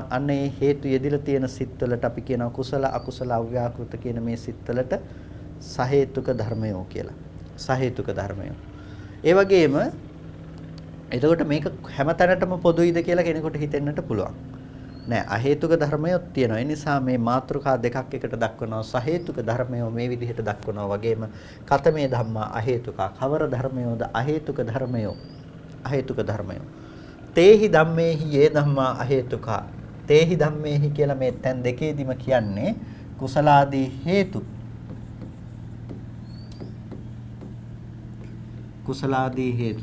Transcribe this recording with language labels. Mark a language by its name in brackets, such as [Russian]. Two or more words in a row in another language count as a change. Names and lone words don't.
[Sinhala] අන්න ඒ හේතු යෙදිලා තියෙන සිත්වලට අපි කියනවා කුසල අකුසල අව්‍යාකෘත කියන මේ සිත්වලට සහේතුක ධර්මයෝ කියලා. සහේතුක ධර්මය. ඒ වගේම එතකොට මේක හැමතැනටම පොදුයිද කියලා කෙනෙකුට හිතෙන්නට පුළුවන්. නෑ අහේතුක ධර්මයක් තියෙනවා. ඒ නිසා මේ මාතෘකා දෙකක් එකට දක්වනවා. සහේතුක ධර්මය මේ විදිහට දක්වනවා වගේම [Pali] කතමේ ධම්මා අහේතුකා. [Sinhala] කවර ධර්මයෝද අහේතුක ධර්මයෝ. අහේතුක ධර්මයෝ. [Pali] තේහි ධම්මේහි යේ ධම්මා අහේතුකා. තේහි ධම්මේහි [Sinhala] කියලා මේ තැන් දෙකේදීම කියන්නේ කුසලාදී හේතු. කුසලාදී හේතු.